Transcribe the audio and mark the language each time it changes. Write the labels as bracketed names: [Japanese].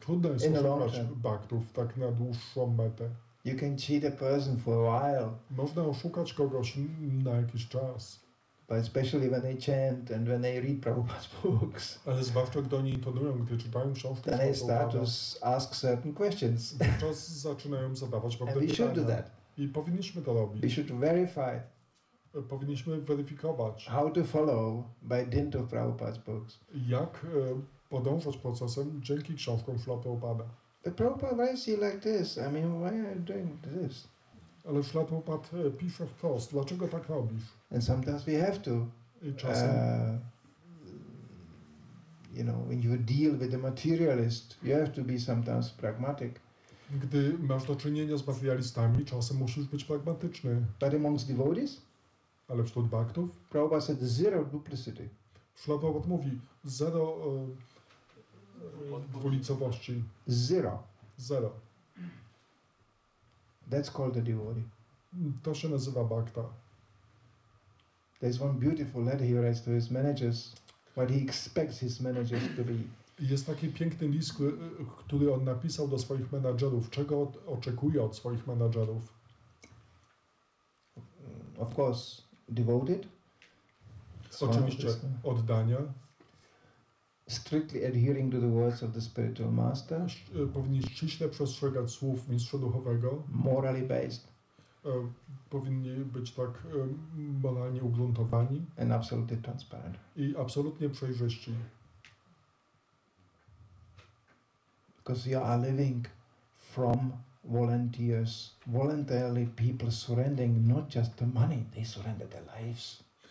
[Polish] Trudno jest oszukać baktów tak na dłuższą metę. [English] You can cheat a person for a while. [Polish] Można oszukać kogoś na jakiś czas. [English] But especially when they chant and when they read Prabhupada's books. [Polish] Ale zwłaszcza gdy oni intonują, gdy czytają książki. [English] Then they start to ask certain questions. [Polish] Wówczas zaczynają zadawać pewne pytania. [English] And we should do that. [Polish] I powinniśmy to robić. [English] We should verify. [Polish] Powinniśmy weryfikować. [English] How to follow by dint of Prabhupada's books. [Polish] Jak podążać procesem dzięki książkom Śrila Prabhupada. [English] But Prabhupada, why is he like this? I mean, why are you doing this? [Polish] Ale Śrila Prabhupada pisze wprost, dlaczego tak robisz? [English] And sometimes we have to. [Polish] I czasem, [English] when you deal with a materialist, you have to be sometimes pragmatic. [Polish] Gdy masz do czynienia z materialistami, czasem musisz być pragmatyczny. [English] But amongst devotees, [Polish] ale wśród baktów, [English] Prabhupada said zero duplicity. [Polish] Śrila Prabhupada mówi zero dwulicowości. [English] Zero. [Polish] Zero. [English] That's called a devotee. [Polish] To się nazywa bhakta. [English] There's one beautiful letter he writes to his managers, what he expects his managers to be. [Polish] Jest taki piękny list, który on napisał do swoich menadżerów. Czego oczekuje od swoich menadżerów? [English] Of course, devoted. [Polish] Oczywiście oddania. [English] Strictly adhering to the words of the spiritual master. [Polish] Powinni ściśle przestrzegać słów mistrza duchowego. [English] Morally based. [Polish] Powinni być tak moralnie ugruntowani. [English] And absolutely transparent. [Polish] I absolutnie przejrzyści. [English] Because you are living from volunteers, voluntarily people surrendering not just the money, they surrender their lives.